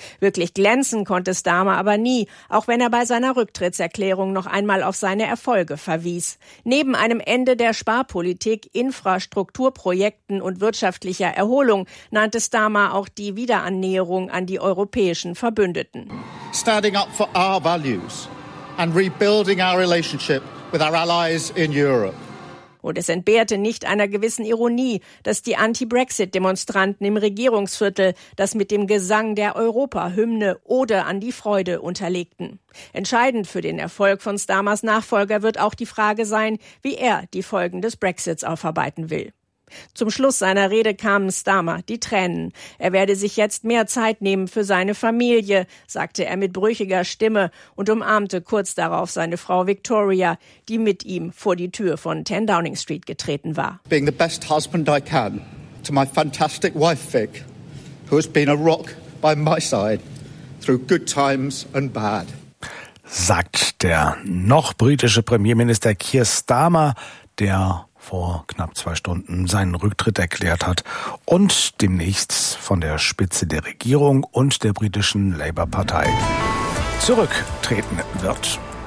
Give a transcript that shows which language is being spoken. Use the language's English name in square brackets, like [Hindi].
[German] Wirklich glänzen konnte Starmer aber nie, auch wenn er bei seiner Rücktrittserklärung noch einmal auf seine Erfolge verwies. Neben einem Ende der Sparpolitik, Infrastrukturprojekten und wirtschaftlicher Erholung nannte Starmer auch die Wiederannäherung an die europäischen Verbündeten. [English] Standing up for our values. And rebuilding our relationship with our allies in Europe. [German] Und es entbehrte nicht einer gewissen Ironie, dass die Anti-Brexit-Demonstranten im Regierungsviertel das mit dem Gesang der Europa-Hymne Ode an die Freude unterlegten. Entscheidend für den Erfolg von Starmers Nachfolger wird auch die Frage sein, wie er die Folgen des Brexits aufarbeiten will. Zum Schluss seiner Rede kamen Starmer die Tränen. Er werde sich jetzt mehr Zeit nehmen für seine Familie, sagte er mit brüchiger Stimme und umarmte kurz darauf seine Frau Victoria, die mit ihm vor die Tür von 10 Downing Street getreten war. [English] Being the best husband I can to my fantastic wife Vic, who has been a rock by my side through good times and bad. [German] Sagt der noch britische Premierminister Keir Starmer, der vor knapp 2 Stunden seinen Rücktritt erklärt hat und demnächst von der Spitze der Regierung und der britischen Labour-Partei zurücktreten wird.